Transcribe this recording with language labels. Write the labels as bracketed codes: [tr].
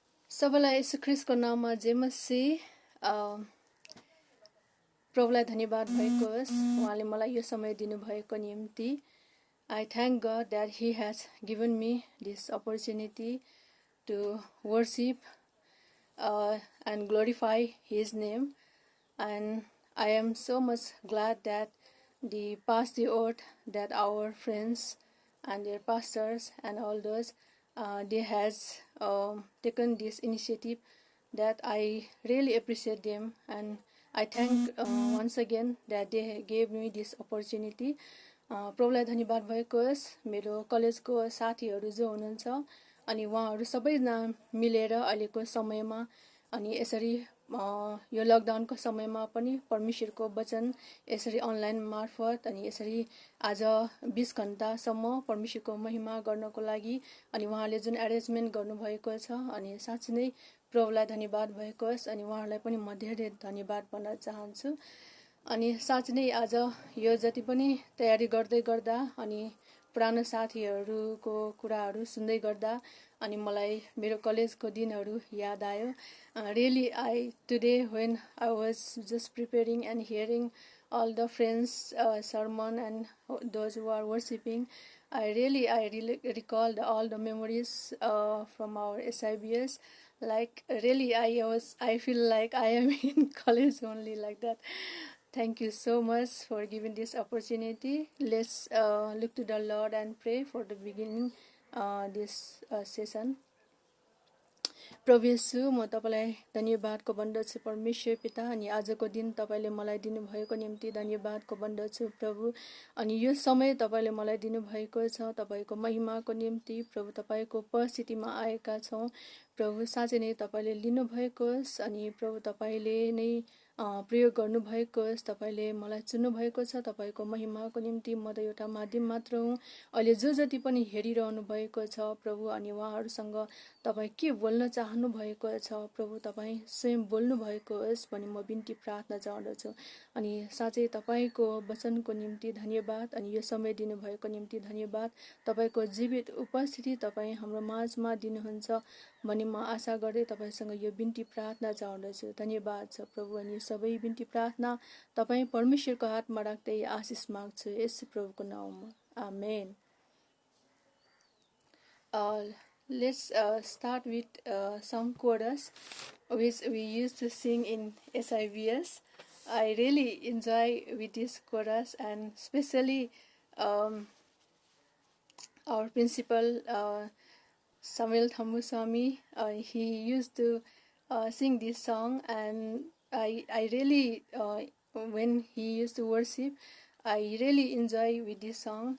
[ne] सबैलाई येशू ख्रीष्टको नाममा जय मसीह। प्रभुलाई धन्यवाद भएको होस्, उहाँले मलाई यो समय दिनुभएको निम्ति। [en] I thank God that He has given me this opportunity to worship and glorify His name. And I am so much glad that the past the word that our friends and their pastors and all those they has taken this initiative, that I really appreciate them, and I thank once again that they gave me this opportunity. [ne] प्रभुलाई धन्यवाद भएको होस्। मेरो कलेजको साथीहरू जो हुनुहुन्छ अनि उहाँहरू सबैजना मिलेर अहिलेको समयमा अनि यसरी यो लकडाउनको समयमा पनि परमेश्वरको वचन यसरी अनलाइन मार्फत अनि यसरी आज 20 घण्टासम्म परमेश्वरको महिमा गर्नको लागि अनि उहाँले जुन एरेन्जमेन्ट गर्नुभएको छ अनि साँच्चै नै प्रभुलाई धन्यवाद भएको होस्। अनि उहाँहरूलाई पनि म धेरै धन्यवाद भन्न चाहन्छु। अनि साँच्चै नै आज यो जति पनि तयारी गर्दै गर्दा अनि पुरानो साथीहरूको कुराहरू सुन्दै गर्दा अनि मलाई मेरो कलेजको दिनहरू याद आयो। [en] Really, today when I was just preparing and hearing all the friends' sermon and those who are worshiping, I really recalled all the memories from our SIBS. Like really, I feel like I am in college only, like that. Thank you so much for giving this opportunity. Let's look to the Lord and pray for the beginning this session. [ne] प्रभु येशू, म तपाईलाई धन्यवादको भन्दछु परमेश्वर पिता। अनि आजको दिन तपाईले मलाई दिनुभएको निम्ति धन्यवादको भन्दछु प्रभु। अनि यो समय तपाईले मलाई दिनुभएको छ तपाईको महिमाको निम्ति प्रभु। तपाईको उपस्थितिमा आएका छौं प्रभु। साँच्चै नै तपाईले लिनुभएको होस् अनि प्रभु तपाईले नै प्रयोग गर्नुभएको होस्। तपाईले मलाई चुन्नु भएको छ तपाईको महिमाको निम्ति। म त एउटा माध्यम मात्र हुँ। अहिले जो जति पनि हेरिरहनु भएको छ प्रभु अनि उहाँहरूसँग तपाई के बोल्न चाहनु भएको छ प्रभु, तपाई स्वयं बोल्नु भएको होस् भनी म बिन्ती प्रार्थना गर्दछु। अनि साँच्चै तपाईको वचनको निम्ति धन्यवाद अनि यो समय दिनु भएको निम्ति धन्यवाद। तपाईको जीवित उपस्थिति तपाई हाम्रो माझमा दिनुहुन्छ भनी म आशा गर्दै तपाईसँग यो बिन्ती प्रार्थना गर्दछु। धन्यवाद छ प्रभु। अनि सबै बिन्ती प्रार्थना तपाई परमेश्वरको हातमा राख्दै आशिष माग्छु येशू प्रभुको नाममा, आमेन। [en] Let's start with some chorus which we used to sing in SIBS. I really enjoy with this chorus, and especially our principal Samuel Thammuswamy, he used to sing this song, and I really when he used to worship, I really enjoy with this song.